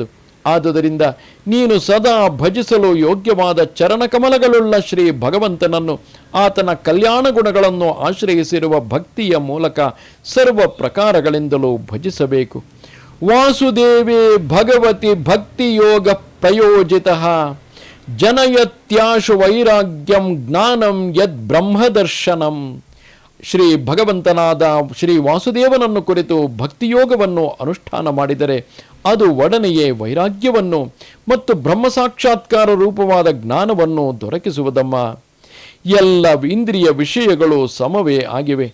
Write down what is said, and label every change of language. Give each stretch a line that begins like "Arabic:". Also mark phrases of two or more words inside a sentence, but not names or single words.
Kannada: ಆದುದರಿಂದ ನೀನು ಸದಾ ಭಜಿಸಲು ಯೋಗ್ಯವಾದ ಚರಣಕಮಲಗಳುಳ್ಳ ಶ್ರೀ ಭಗವಂತನನ್ನು, ಆತನ ಕಲ್ಯಾಣ ಗುಣಗಳನ್ನು ಆಶ್ರಯಿಸಿರುವ ಭಕ್ತಿಯ ಮೂಲಕ ಸರ್ವ ಪ್ರಕಾರಗಳಿಂದಲೂ ಭಜಿಸಬೇಕು.
Sanskrit: ವಾಸುದೇವೇ ಭಗವತಿ ಭಕ್ತಿಯೋಗ ಪ್ರಯೋಜಿತ ಜನಯತ್ಯಾಶು ವೈರಾಗ್ಯಂ ಜ್ಞಾನಂ ಯದ್ ಬ್ರಹ್ಮದರ್ಶನಂ.
Kannada: ಶ್ರೀ ಭಗವಂತನಾದ ಶ್ರೀ ವಾಸುದೇವನನ್ನು ಕುರಿತು ಭಕ್ತಿಯೋಗವನ್ನು ಅನುಷ್ಠಾನ ಮಾಡಿದರೆ ಅದು ಒಡನೆಯೇ ವೈರಾಗ್ಯವನ್ನು ಮತ್ತು ಬ್ರಹ್ಮ ಸಾಕ್ಷಾತ್ಕಾರ ರೂಪವಾದ ಜ್ಞಾನವನ್ನು ದೊರಕಿಸುವುದಮ್ಮ. ಎಲ್ಲ ಇಂದ್ರಿಯ ವಿಷಯಗಳು ಸಮವೇ ಆಗಿವೆ.